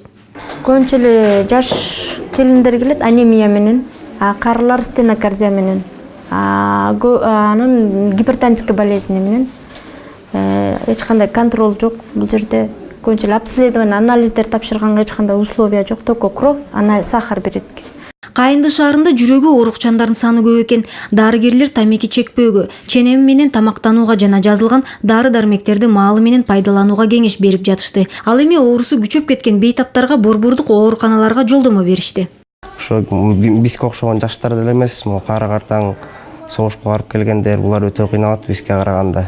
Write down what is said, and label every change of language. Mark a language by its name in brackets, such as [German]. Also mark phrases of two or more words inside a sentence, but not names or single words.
[Kyrgyz] Көбүнчө эле жаш келиндер келет анемия менен, карылар стенокардия менен, анын [Russian] гипертонический болезни [Kyrgyz] менен. Эч кандай контроль жок бул жерде. Көбүнчө эле обследование, анализдер тапшырганга эч кандай условия жок, [Russian] только кровь, сахар берет. [Kyrgyz] Кайынды шаарында жүрөгү оорукчандардын саны көп экен. Дарыгерлер тамеки чекпөөгө, ченем менен тамактанууга жана жазылган дары-дармектерди маалы менен пайдаланууга кеңеш берип жатышты. Ал эми оорусу күчөп кеткен бейтаптарга борбордук ооруканаларга жолдомо беришти. Ошо бизге окшогон жаштар деле эмес, кары картаң согушка барып келгендер, булар өтө кыйналат бизге караганда.